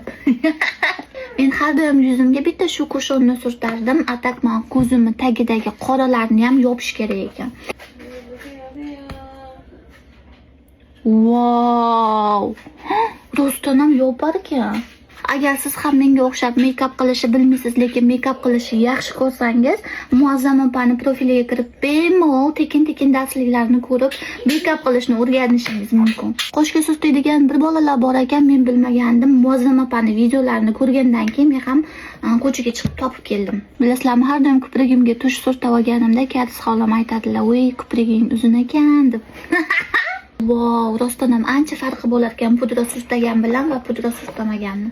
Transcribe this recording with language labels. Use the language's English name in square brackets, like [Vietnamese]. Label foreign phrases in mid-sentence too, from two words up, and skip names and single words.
[Uzbek] Men har doim yuzimga bitta shu kushonni surtardim. Atakman ko'zimni tagidagi qoralarni ham yopish kerak ekan. Wow! Rostdan ham yopar ekan. Agar siz ham menga o'xshab make-up qilishni bilmaysiz, lekin make-up qilishni yaxshi ko'rsangiz, Muazzam opani profiliga kirib, bemalol tekin darsliklarni ko'rib, make-up qilishni o'rganishingiz mumkin. Qo'shga surtadigan bir bolalar bor ekan, men bilmagandim. Muazzam opani videolarini ko'rgandan keyin men ham ko'chaga chiqib topib keldim. Bilasizlarmi, har doim kiprigimga tush surtib olganimda Kariz xolam aytadilar, "Voy, kipriging uzun ekan" deb. Wow, rostdan ham ancha farqi bo'lar ekan pudra surtgan bilan va pudra surtmaganni.